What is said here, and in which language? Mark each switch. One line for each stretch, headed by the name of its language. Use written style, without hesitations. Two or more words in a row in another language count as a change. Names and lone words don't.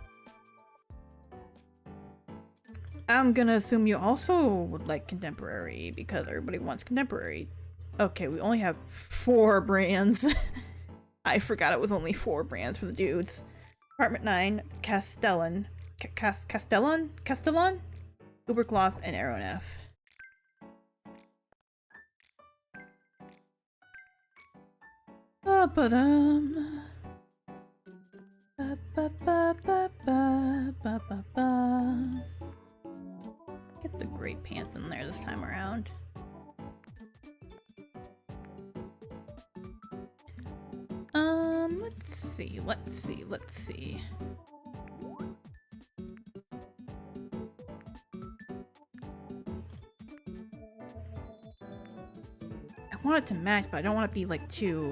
English: I'm gonna assume you also would like contemporary, because everybody wants contemporary. Okay, we only have 4 brands. I forgot it was only 4 brands for the dudes. Apartment 9, Castellan, Ubercloth, and Aeronef. Ba-ba-dum. Ba-ba-ba-ba-ba-ba-ba. Get the gray pants in there this time around. Let's see. I want it to match, but I don't want it to be like too...